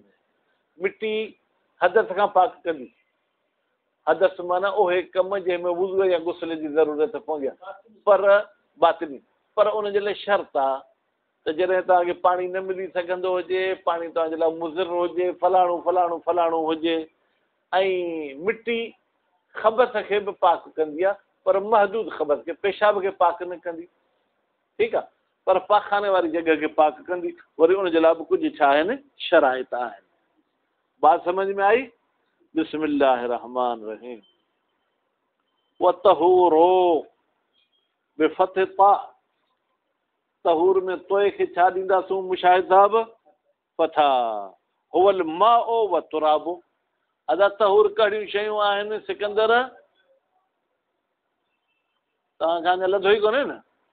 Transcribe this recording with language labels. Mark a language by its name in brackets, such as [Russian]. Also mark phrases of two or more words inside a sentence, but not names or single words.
[Sindhi] मिटी हदस खां पाक कंदी, हदस माना उहे कम जंहिंमें वुज़ू या गुस्ल जी ज़रूरत पवंदी आहे, पर बातिनी, पर उनजे लाइ शर्त आहे त जॾहिं तव्हांखे पाणी न मिली सघंदो हुजे, पाणी तव्हांजे लाइ मुज़िर हुजे, फलाणो फलाणो फलाणो हुजे, ऐं मिटी ख़बस खे बि पाक कंदी आहे, पर महदूद ख़बस खे, पेशाब खे पाक न कंदी, ठीकु आहे, पर पाखाने वारी जॻह खे पाक कंदी। वरी उनजे लाइ बि कुझु छा आहिनि, शराइत आहिनि। [Urdu] بات سمجھ میں آئی? [Arabic] بسم الله رحمن رحيم. وطهور بفتح الطاء, [Sindhi] तहूर में तोए खे छा ॾींदासूं मुशाहिद साहब? [Arabic] फथा। هو الماء والتراب. [Sindhi] अदा तहूर कहिड़ियूं शयूं आहिनि सिकंदर? तव्हांखां अञा लधो ई कोन्हे न?